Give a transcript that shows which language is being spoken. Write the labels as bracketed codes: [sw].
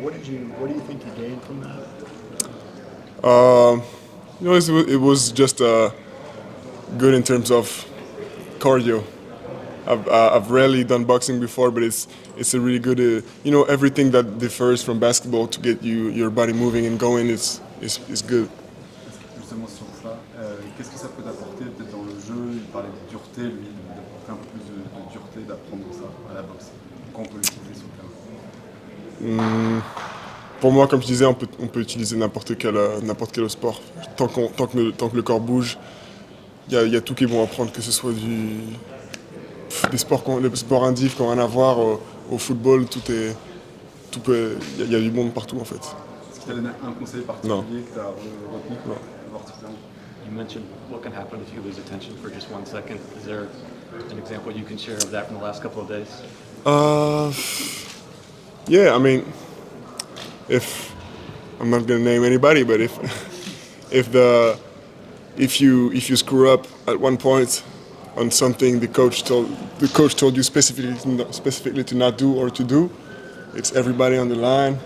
[en] What do you think you gained from that? It was just good in terms of cardio. I've rarely done boxing before, but it's a really good. Everything that differs from basketball to get your body moving and going is good. [fr] Justement sur ça, qu'est-ce que ça peut t'apporter peut-être dans le jeu? Il parlait de dureté, lui, d'apporter un peu plus de dureté, d'apprendre ça à la boxe. Quand on peut l'utiliser sur le terrain? Pour moi, comme je disais, on peut utiliser n'importe quel sport. Tant que le corps bouge, il y a tout qu'ils vont apprendre, que ce soit des sports, les sports indives qui n'ont rien à voir, au football, il y a du monde partout en fait. Est-ce qu'il t'a donné un conseil particulier que tu as retenu particulièrement? [en] You mentioned what can happen if you lose attention for just 1 second. Is there an example you can share of that from the last couple of days? Yeah, I mean, if I'm not gonna name anybody, but if you screw up at one point on something the coach told you specifically to not do or to do, it's everybody on the line.